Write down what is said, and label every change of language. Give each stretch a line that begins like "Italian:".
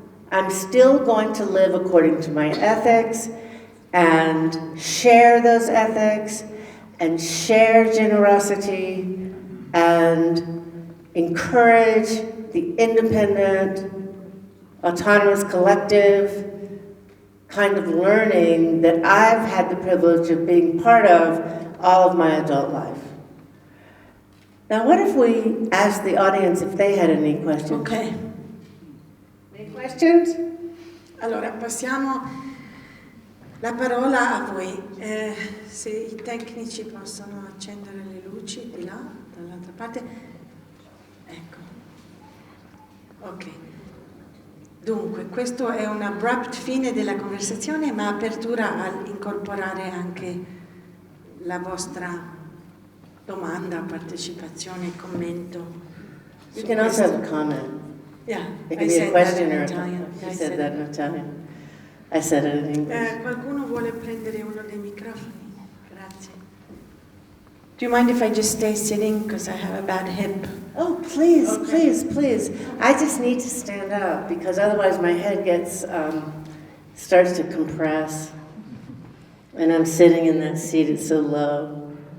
English: I'm still going to live according to my ethics and share those ethics and share generosity and encourage the independent, autonomous, collective kind of learning that I've had the privilege of being part of all of my adult life. Now, what if we asked the audience if they had any questions? Ok. Any questions?
Italian: Allora, passiamo la parola a voi. Se i tecnici possono accendere le luci di là, dall'altra parte. Ecco. Ok. Dunque, questo è un
English: abrupt
Italian: fine della conversazione, ma apertura a incorporare anche la vostra domanda, partecipazione, commento.
English: You can also have a comment. Yeah, It can be a question or a comment. I said that in Italian. I said it in English.
Italian: Qualcuno vuole prendere uno dei microfoni? Grazie.
English: Do you mind if I just stay sitting because I have a bad hip? Oh, please, Okay. please, please. I just need to stand up because otherwise my head gets, starts to compress. And I'm sitting in that seat, it's so low.